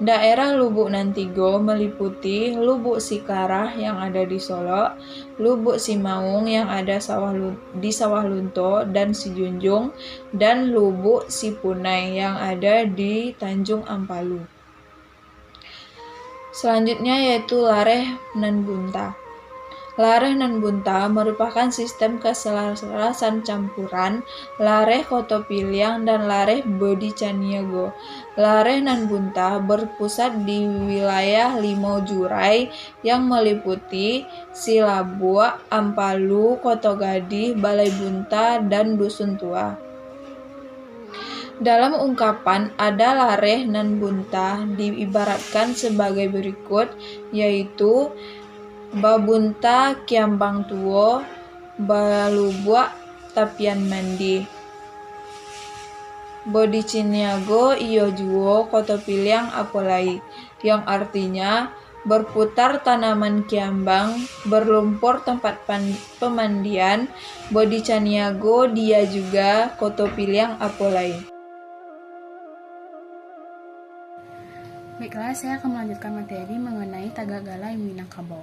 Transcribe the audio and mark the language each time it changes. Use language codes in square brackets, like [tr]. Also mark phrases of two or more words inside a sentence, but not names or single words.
[id] Daerah Lubuk Nantigo meliputi Lubuk Sikarah yang ada di Solok, Lubuk Simaung yang ada di Sawah Lunto dan Sijunjung, dan Lubuk Sipunai yang ada di Tanjung Ampalu. Selanjutnya yaitu Lareh nan Bunta. Lareh nan Bunta merupakan sistem keselarasan campuran Lareh Kotopiliang dan Lareh Bodi Caniago. Lareh nan Bunta berpusat di wilayah Limau Jurai yang meliputi Silabua, Ampalu, Kotogadi, Balai Bunta, dan Dusun Tua. Dalam ungkapan ada Lareh nan Bunta diibaratkan sebagai berikut, yaitu [min] Babunta Kiambang Tuo, Balubuak Tapian Mandi. Bodi Ciniago iyo juo Kotopiliang apolai, [id] yang artinya berputar tanaman kiambang, berlumpur tempat pemandian. Bodi Caniago dia juga Kotopiliang apolai. Baiklah, saya akan melanjutkan materi mengenai Tagagala Minangkabau.